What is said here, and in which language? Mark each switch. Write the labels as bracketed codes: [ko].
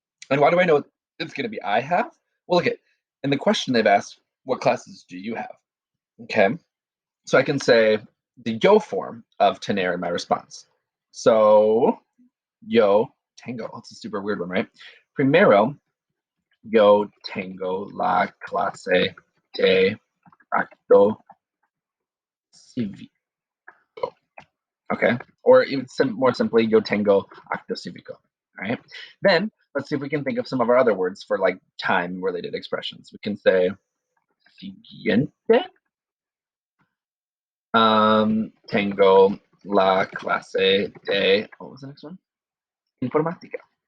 [en] And why do I know it's gonna be I have? Well, look at in the question they've asked, what classes do you have? Okay. So I can say the yo form of tener in my response. So [es] yo tengo. [en] That's a super weird one, right? [es] Primero, yo tengo la clase de acto cívico. [en] Okay, or even more simply, [es] yo tengo acto cívico. [en] All right. Then let's see if we can think of some of our other words for like time-related expressions. We can say siguiente. [es] Tengo la clase de, [en] what was the next one? [es] Informática.